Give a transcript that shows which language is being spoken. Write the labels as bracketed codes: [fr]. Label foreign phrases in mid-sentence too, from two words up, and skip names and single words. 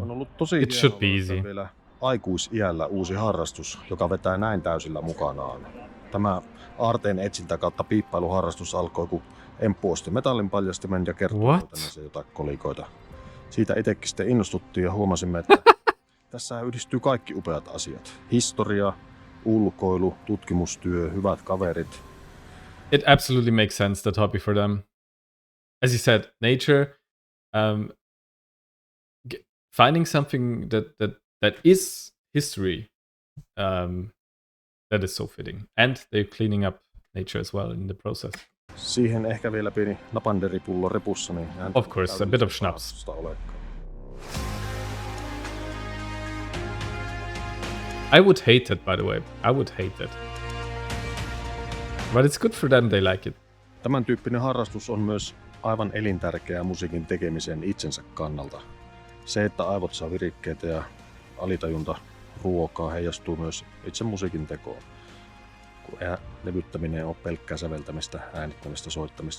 [fi] On ollut tosi [en] It should be easy. [fi] Vielä aikuisiällä uusi harrastus, joka vetää näin täysillä mukanaan. Tämä aarteen etsintä kautta piippailuharrastus alkoi, kun Emppu osti metallin paljastimen ja kertoi löytäneensä jotain kolikoita. Siitä itsekin sitten innostuttiin ja huomasimme, että tässä yhdistyy kaikki upeat asiat. Historia, ulkoilu, tutkimustyö, hyvät kaverit. [en] It absolutely makes sense, that hobby for them. As you said, nature, finding something that is history, that is so fitting. And they're cleaning up nature as well in the process. [fi] Siihen ehkä vielä pieni napanderipullo repussa, niin [en] of course, a bit of schnapps. I would hate it, by the way. I would hate it. But it's good for them, they like it. [fi] Tämän tyyppinen harrastus on myös aivan elintärkeää musiikin tekemisen itsensä kannalta. Se, että aivot saa virikkeitä ja alitajunta ruokaa, heijastuu myös itse musiikin tekoon. Kun levyttäminen on pelkkää säveltämistä, äänittämistä, soittamista.